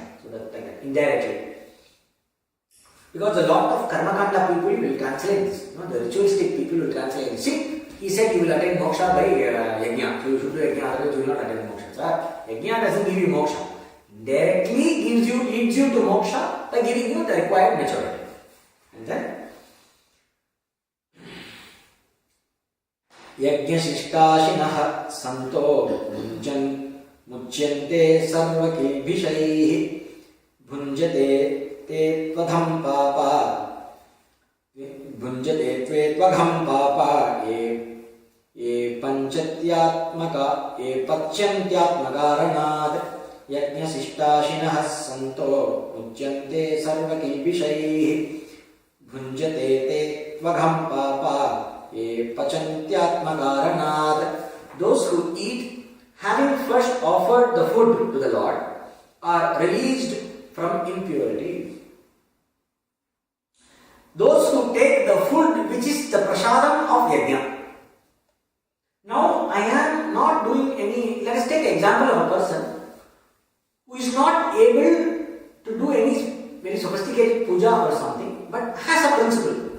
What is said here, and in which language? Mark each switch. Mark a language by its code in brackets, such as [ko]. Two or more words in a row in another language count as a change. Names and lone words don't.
[en] So that like that, indirectly. Because a lot of karmakanda people will translate this. The ritualistic people will translate this. See, he said you will attain moksha by yajna. So you should do yajna, otherwise you will not attain moksha. So yajna doesn't give you moksha. Directly leads you to moksha by giving you the required maturity. And then [sa] यज्ञशिष्टाशिनः सन्तो मुच्यन्ते सर्वकिल्बिषैः भुञ्जते ते त्वघं पापा ये पचन्त्यात्मकारणात् यज्ञशिष्टाशिनः सन्तो मुच्यन्ते सर्वकिल्बिषैः भुञ्जते ते त्वघं पापा ये पचन्त्यात्मकारणात्. [en] Those who eat, having first offered the food to the Lord, are released from impurity. Those who take the food which is the prasadam of yajna. Now I am not doing any, let us take an example of a person who is not able to do any very sophisticated puja or something, but has a principle.